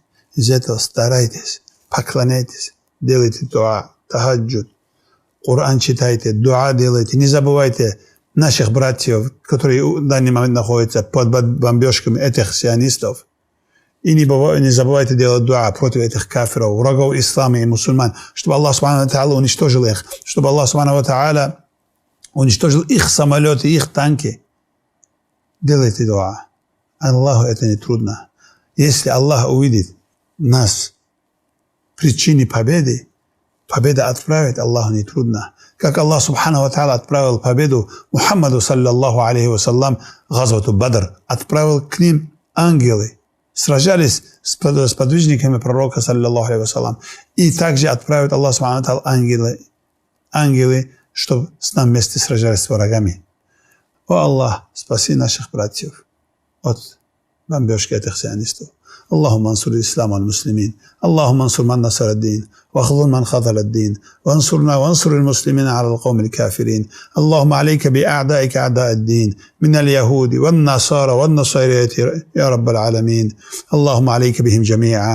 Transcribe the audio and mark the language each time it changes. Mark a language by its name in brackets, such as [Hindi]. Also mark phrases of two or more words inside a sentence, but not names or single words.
[Russian] Из этого старайтесь, поклоняйтесь, делайте дуа, тахаджуд, Коран читайте, дуа делайте. Не забывайте наших братьев, которые в данный момент находятся под бомбежками этих сионистов. И не забывайте делать дуа против этих кафиров, врагов ислама и мусульман, чтобы Аллах [Arabic] سبحانه وتعالى [Russian] уничтожил их, чтобы Аллах [Arabic] سبحانه وتعالى [Russian] уничтожил их самолеты, их танки. Делайте дуа. Аллаху это не трудно. Если Аллах увидит нас причине победы, победа отправит Аллаху не трудно. Как Аллах [Arabic] سبحانه وتعالى [Russian] отправил победу Мухаммаду, [Arabic] صلى الله عليه وسلم, غزوة بدر, [Russian] отправил к ним ангелы, сражались с подвижниками пророка, [Arabic] صلى الله عليه وسلم. [Russian] И также отправит Аллах [Arabic] سبحانه وتعالى [Russian] ангелы, чтобы с нами вместе сражались с врагами. О Аллах, спаси наших братьев от бомбежки этих сионистов. [Arabic] اللهم انصر الإسلام والمسلمين، اللهم انصر من نصر الدين واخذل من خذل الدين، وانصرنا وانصر المسلمين على القوم الكافرين. اللهم عليك بأعدائك أعداء الدين من اليهود والنصارى والنصيرية يا رب العالمين. اللهم عليك بهم جميعا.